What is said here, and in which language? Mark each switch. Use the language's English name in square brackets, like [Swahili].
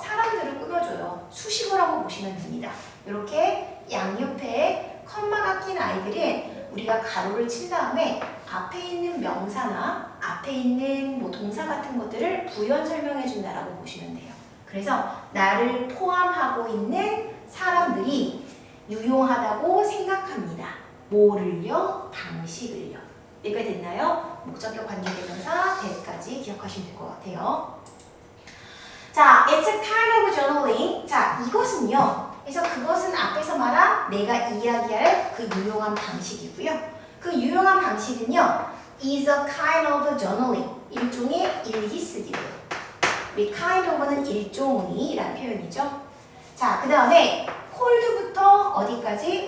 [Korean] 사람들을 꾸며줘요. 수식어라고 보시면 됩니다. 이렇게 양옆에 컴마가 낀 아이들은 우리가 가로를 친 다음에 앞에 있는 명사나 앞에 있는 뭐 동사 같은 것들을 부연 설명해 준다라고 보시면 돼요. 그래서 나를 포함하고 있는 사람들이 유용하다고 생각합니다. 뭐를요? 방식을요. 이해가 됐나요? 목적격 관계대명사 that까지 기억하시면 될 것 같아요. [English] 자, it's a kind of journaling. [Korean] 자, 이것은요. 그래서 그것은 앞에서 말한 내가 이야기할 그 유용한 방식이고요. 그 유용한 방식은요. [English] is a kind of journaling. [Korean] 일종의 일기쓰기래요. 우리 kind of는 일종이라는 표현이죠. 자, 그 다음에 cold부터 어디까지?